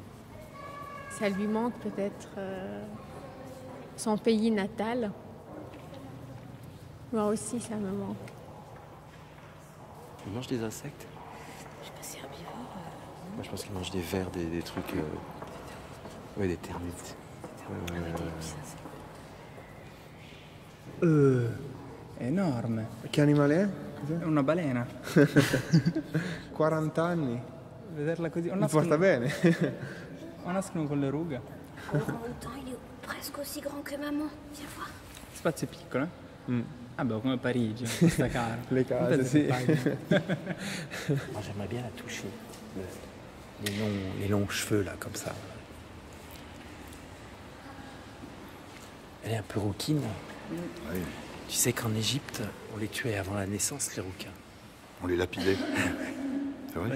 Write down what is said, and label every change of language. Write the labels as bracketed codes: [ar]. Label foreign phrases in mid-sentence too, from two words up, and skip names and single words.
[fr] Ça lui manque peut-être son pays natal. Moi aussi, ça me manque. Il mange des insectes? Je sais pas, c'est herbivore. Moi, je pense qu'il mange des vers, des trucs... Oui, des termites. Enorme. [it] Che animale è? È una balena. 40 anni. Vederla così. Mi porta bene. O nascono con le rughe. [fr] En même temps, il est presque aussi grand que maman. Viens voir. [it] Spazio è piccolo, eh? Ah beh, come Parigi, questa cara. Le case, sì. [fr] Moi, j'aimerais bien la toucher. Les longs cheveux, là, comme ça. Elle est un peu rouquine. Oui. Tu sais qu'en Égypte, on les tuait avant la naissance, les rouquins. On les lapidait. C'est vrai?